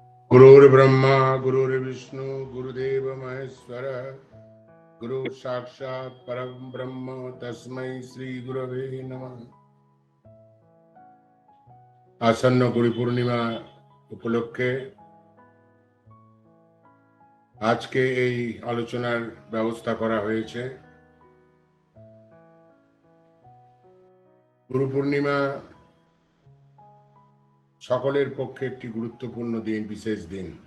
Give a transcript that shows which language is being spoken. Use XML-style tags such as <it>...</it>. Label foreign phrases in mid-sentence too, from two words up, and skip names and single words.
<sa>गुरुर्ब्रह्मा गुरुर्विष्णु गुरुदेव महेश्वर गुरु साक्षात् परम ब्रह्म तस्मै श्री गुरवे नमः।</sa> <bn>আসন্ন গুরু পূর্ণিমা উপলক্ষে আজকে এই আলোচনার ব্যবস্থা করা হয়েছে। গুরু পূর্ণিমা সকলের পক্ষে একটি গুরুত্বপূর্ণ দিন, বিশেষ দিন।</bn>